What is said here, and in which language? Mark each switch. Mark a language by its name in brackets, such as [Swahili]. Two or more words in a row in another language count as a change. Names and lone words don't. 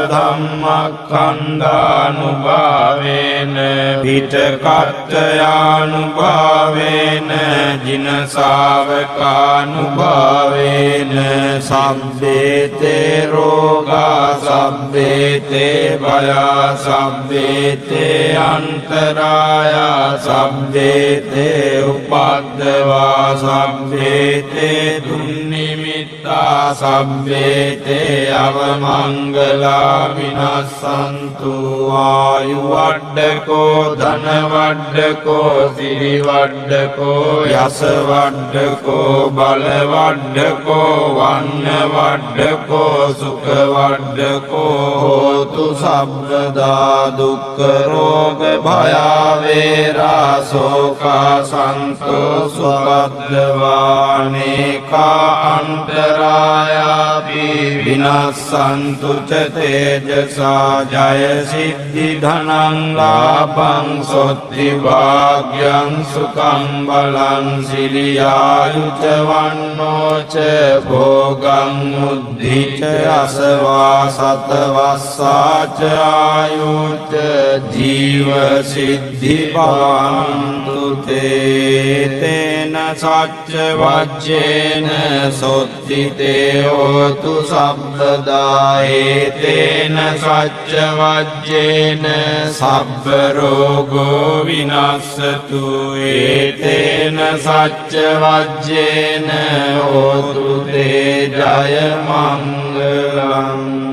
[Pali] ධම්මස්කන්ධානුභාවේන පිටකත්ථයානුභාවේන ජින ශාවකානුභාවේන සබ්බේතේ රෝගා සබ්බේතේ භයා සබ්බේතේ අන්තරායා සබ්බේතේ උපද්දවා සබ්බේතේ දුන්නිමිත්තා සබ්බේතේ අවමංගලා විනස්සන්තු ආයු වඩ්ඩකෝ ධන වඩ්ඩකෝ සිරි වඩ්ඩකෝ යස වඩ්ඩකෝ බල වඩ්ඩකෝ වන්න වඩ්ඩකෝ සුඛ වඩ්ඩකෝ හෝතු සබ්බදා දුක්ඛ රෝග භයා වේරා ශෝකා සන්තෝෂවද්දවානේකා අන්තරායාපි විනස්සන්තු ච තේජසා ජය සිද්ධි ධනං ලාභං සොත්ති භාග්‍යං සුඛං බලං සිරියායුච වන්නෝ ච භෝගං මුද්ධි ච අසවා සතවස්සා ච ආයුච ජීව සිද්ධි භවන්තු තේන සච්ච වජ්ජේන සොත්ති තේ හෝතු සබ්බදා ඒතේන සච්ච වජ්ජේන සබ්බ රෝගෝ විනස්සතු ඒතේන සච්ච වජ්ජේන හෝතු තේ ජය මංගලං.